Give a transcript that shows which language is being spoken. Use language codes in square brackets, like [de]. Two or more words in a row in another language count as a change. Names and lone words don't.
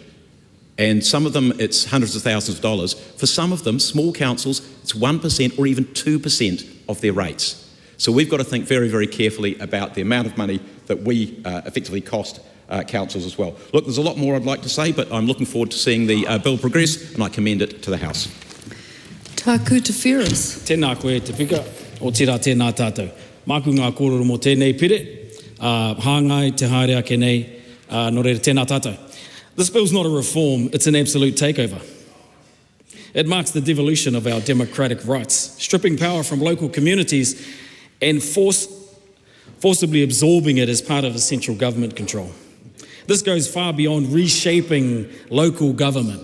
[en] And some of them, it's hundreds of thousands of dollars. For some of them, small councils, it's 1% or even 2% of their rates. So we've got to think very, very carefully about the amount of money that we effectively cost councils as well. Look, there's a lot more I'd like to say, but I'm looking forward to seeing the bill progress, and I commend it to the House. [mi] Taku te whirus. Tēnā koe te pika, o tira tēnā tātou. Māku ngā kōrero mō tēnei pire, hāngai te haere ake nei, no reira tēnā tātou. [en] This bill's not a reform, it's an absolute takeover. It marks the devolution of our democratic rights, stripping power from local communities and forcibly absorbing it as part of a central government control. This goes far beyond reshaping local government.